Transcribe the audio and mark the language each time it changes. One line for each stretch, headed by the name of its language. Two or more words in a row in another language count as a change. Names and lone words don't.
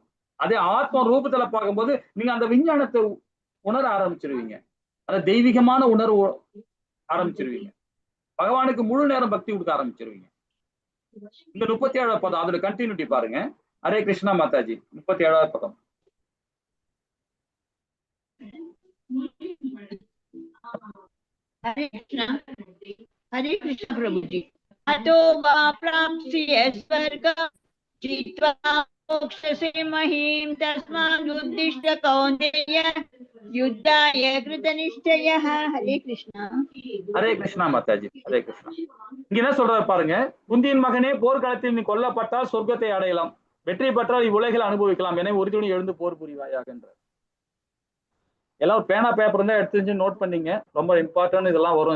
Tamil: அதே ஆத்மா ரூபத்துல பார்க்கும்போது நீங்க அந்த விஞ்ஞானத்தை உணர ஆரம்பிச்சிருவீங்க, அந்த தெய்வீகமான உணர்வு ஆரம்பிச்சிருவீங்க, பகவானுக்கு முழு நேரம் பக்தி கொடுக்க ஆரம்பிச்சிருவீங்க. இந்த 37வது பதம் அதோட கண்டினியூட்டி பாருங்க. ஹரே கிருஷ்ணா மாதாஜி. 37வது பதம்.
Hindi: हरे कृष्ण प्रभु जी.
Sanskrit: अतो वा प्राप्स्ये स्वर्गं जित्वा मोक्षसे महीं तस्मादुद्दिष्ट कौन्तेय युद्धाय कृतनिश्चयः.
Hindi: हरे कृष्णा.
Tamil: ஹரே கிருஷ்ணா மாதாஜி. ஹரே கிருஷ்ணா. இங்க என்ன சொல்றாரு பாருங்க. குந்தியின் மகனே, போர்க்களத்தில் நீ கொல்லப்பட்டால் சொர்க்கத்தை அடையலாம், வெற்றி பெற்றால் இவ்வுலகில் அனுபவிக்கலாம், எனவே உறுதியுடன் எழுந்து போர் புரிவாயாக என்றார். எல்லாம் பேனா பேப்பர் இருந்தா எடுத்து நோட் பண்ணீங்க, ரொம்ப இம்பார்ட்டன்ட் இதெல்லாம் வரும்.